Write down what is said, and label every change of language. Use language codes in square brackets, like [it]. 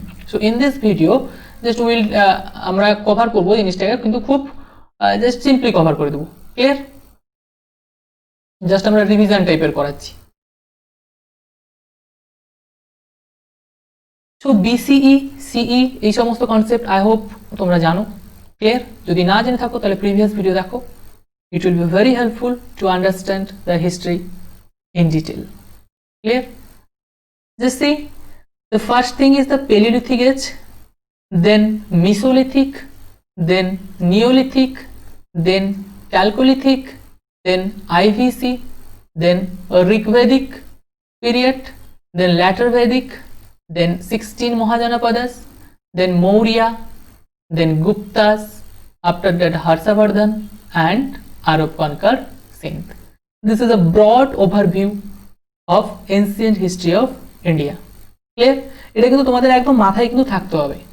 [en] so in this video just will [bn] আমরা cover করবো জিনিসটাকে, কিন্তু খুব জাস্ট সিম্পলি কভার করে দেবো। ক্লিয়ার? জাস্ট আমরা রিভিশন টাইপের করাচ্ছি। সো বিসিই, সিই এই সমস্ত কনসেপ্ট [en] I hope [bn] তোমরা জানো। ক্লিয়ার? যদি না জেনে থাকো তাহলে প্রিভিয়াস ভিডিও দেখো। [en] It will be very helpful to understand the history in detail. Clear? Just see, the first thing is the Paleolithic age, then Mesolithic, then Neolithic, then Chalcolithic, then IVC, then Rigvedic period, then later Vedic, then 16 Mahajanapadas, then Maurya, then Guptas, after that Harshavardhan, and Arab conquered Sindh. This is a broad overview of ancient history of India. Clear? [bn] এটা কিন্তু তোমাদের একদম মাথায় কিন্তু থাকতে হবে।